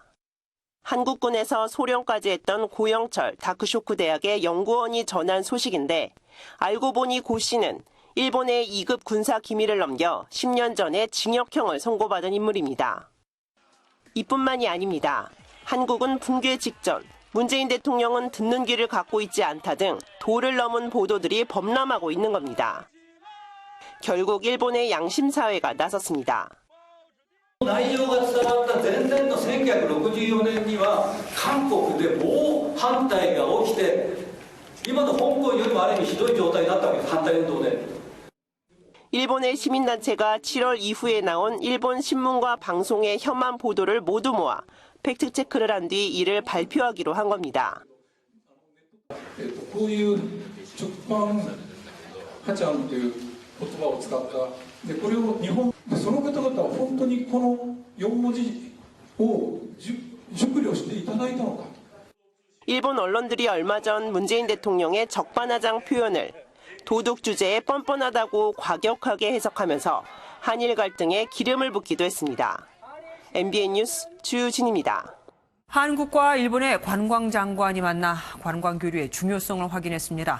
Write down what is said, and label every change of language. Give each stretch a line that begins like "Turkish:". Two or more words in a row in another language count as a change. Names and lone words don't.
Korean: 한국군에서 소령까지 했던 고영철 다크쇼크 대학의 연구원이 전한 소식인데 알고 보니 고 씨는 일본의 2급 군사 기밀을 넘겨 10년 전에 징역형을 선고받은 인물입니다. 이뿐만이 아닙니다. 한국은 붕괴 직전, 문재인 대통령은 듣는 귀를 갖고 있지 않다 등 도를 넘은 보도들이 범람하고 있는 겁니다. 결국 일본의 양심사회가 나섰습니다.
Japanese: 内容が伝わった前年の1964年には韓国で猛反対が起きて今の香港よりもある意味ひどい状態だったわけです。反対運動で。
Korean: 일본의 시민단체가 7월 이후에 나온 일본 신문과 방송의 혐한 보도를 모두 모아 팩트체크를 한 뒤 이를 발표하기로 한 겁니다.
Japanese: こういう直版破ちゃんという言葉を使ったでこれを日本その方々は本当にこの4文字を熟慮していただいたのか
Korean: 일본 언론들이 얼마 전 문재인 대통령의 적반하장 표현을 도둑 주제에 뻔뻔하다고 과격하게 해석하면서 한일 갈등에 기름을 붓기도 했습니다. MBN 뉴스 주진입니다. 한국과 일본의 관광장관이 만나 관광교류의 중요성을 확인했습니다.